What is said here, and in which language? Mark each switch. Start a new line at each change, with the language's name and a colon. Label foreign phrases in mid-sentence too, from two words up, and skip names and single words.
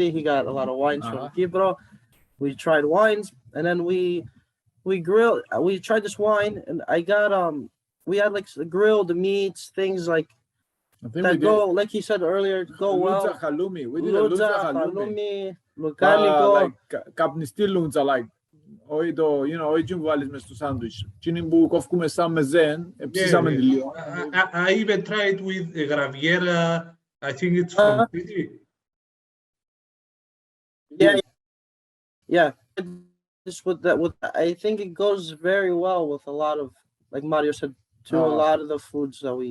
English: He got a lot of wines from Kipro. We tried wines, and then we grilled. We tried this wine, and I got we had like grilled meats, things like that go, like he said earlier, go well. Halloumi. We did a lutza halloumi. Lucanico.
Greek: Καπνιστή λούτσα, like. Όχι το, όχι που βάλεις μες στο σάντουιτς. Τι που κόφκουμε σαν μεζέν, ψήσαμε τη λίγο.
English: I even tried with graviera. I think it's from City. Yeah. Just with that, I think it goes very well with a lot of, like Mario said, to a lot of the foods that we